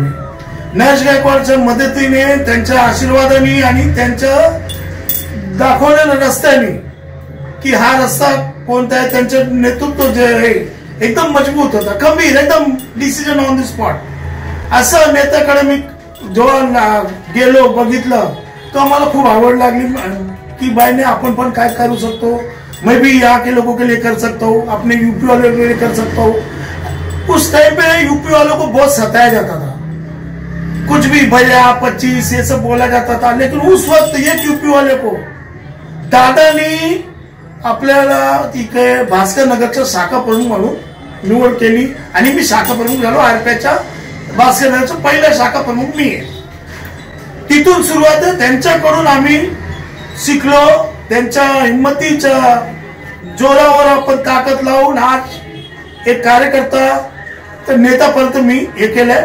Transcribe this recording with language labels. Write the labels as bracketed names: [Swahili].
[Marathi] मी नरेश गायकवाडच्या मदतीने, त्यांच्या आशीर्वादाने आणि त्यांच्या दाखवलेल्या रस्त्याने की हा रस्ता कोणता आहे, त्यांचं नेतृत्व जे आहे एकदम मजबूत होता, खंबीर, एकदम डिसिजन ऑन द स्पॉट. असं नेत्याकडे मी जेव्हा गेलो, बघितलं, तो मला खूप आवड लागली कि भाई ने अपन पण काय करू सकतो. [Hindi] मैं भी यहाँ के लोगों के लिए कर सकता हूँ, अपने UP वालों के लिए कर सकता हूँ. उस टाइम पे UP वालों को बहुत सताया जाता था, कुछ भी भैया 25 ये सब बोला जाता था. लेकिन उस वक्त एक UP वाले को [Marathi] दादानी आपल्याला तिथे भास्कर नगरच्या शाखा प्रमुख म्हणून निवड केली आणि मी शाखा प्रमुख झालो. RPIच्या भास्कर नगरचा पहिला शाखा प्रमुख मी आहे. तिथून सुरुवात आहे. त्यांच्याकडून आम्ही शिकलो. त्यांच्या हिंमतीच्या जोरावर आपण ताकद लावून आज एक कार्यकर्ता तर नेतापर्यंत मी हे केलंय.